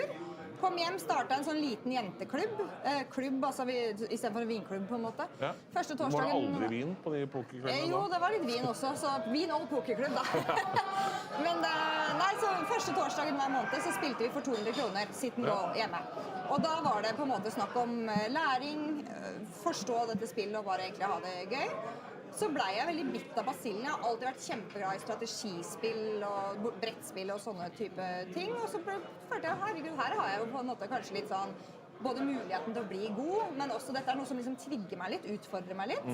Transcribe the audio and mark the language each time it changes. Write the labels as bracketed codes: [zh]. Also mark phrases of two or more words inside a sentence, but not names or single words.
[no] Kom hjem, startet en sånn liten jenteklubb. Klubb, altså i stedet for en vinklubb på en måte. Ja. Første torsdagen... Var det aldri vin på de pokerklubbene da? Jo, det var litt vin også, så vin og pokerklubb da. Men nei, så første torsdagen hver måned så spilte vi for 200 kroner, [en] sit and roll hjemme. [no] Og da var det på en måte snakk om læring, forstå dette spillet og bare egentlig ha det gøy. Så ble jeg veldig bitt av basillen. Jeg har alltid vært kjempeglad i strategispill og brettspill og sånne type ting. Og så følte jeg, herregud, her har jeg jo på en måte kanskje litt sånn, både muligheten til å bli god, men også dette noe som liksom trigger meg litt, utfordrer meg litt.